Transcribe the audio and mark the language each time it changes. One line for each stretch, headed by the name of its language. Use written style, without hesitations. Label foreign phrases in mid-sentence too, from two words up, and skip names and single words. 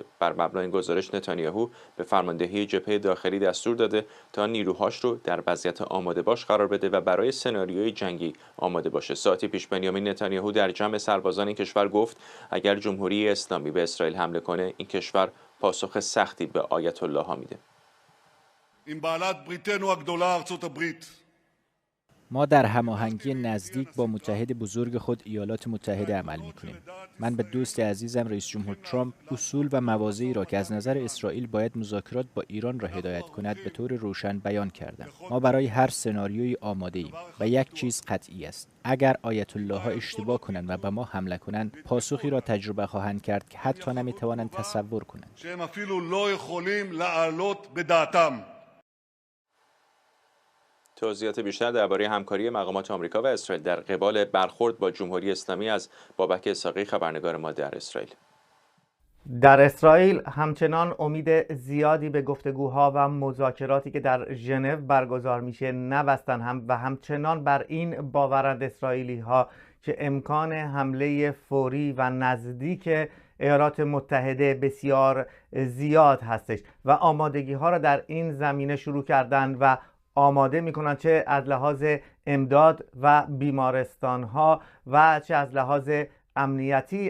Persian: بر مبنای این گزارش نتانیاهو به فرماندهی جبهه داخلی دستور داده تا نیروهاش رو در وضعیت آماده باش قرار بده و برای سناریوی جنگی آماده باشه. ساعتی پیش بنیامین نتانیاهو در جمع سربازان این کشور گفت اگر جمهوری اسلامی به اسرائیل حمله کنه، این کشور پاسخ سختی به آیت الله ها میده.
Hebrew: עם בעלת בריתנו הגדולה ארצות הברית.
Persian: ما در هماهنگی نزدیک با متحد بزرگ خود ایالات متحده عمل می‌کنیم. من به دوست عزیزم رئیس جمهور ترامپ اصول و مواضعی را که از نظر اسرائیل باید مذاکرات با ایران را هدایت کند به طور روشن بیان کردم. ما برای هر سناریویی آماده ایم و یک چیز قطعی است: اگر آیت الله ها اشتباه کنند و به ما حمله کنند، پاسخی را تجربه خواهند کرد که حتی نمی‌توانند تصور کنند.
Hebrew: שהם אפילו לא יכולים להעלות בדעתם.
Persian: توضیحات بیشتر درباره همکاری مقامات آمریکا و اسرائیل در قبال برخورد با جمهوری اسلامی از بابک اسحاقی، خبرنگار ما در اسرائیل. در اسرائیل همچنان امید زیادی به گفتگوها و مذاکراتی که در ژنو برگزار میشه نبستن و همچنان بر این باورند اسرائیلی ها که امکان حمله فوری و نزدیک ایالات متحده بسیار زیاد هستش و آمادگی ها را در این زمینه شروع کردن و آماده میکنن، چه از لحاظ امداد و بیمارستان ها و چه از لحاظ امنیتی.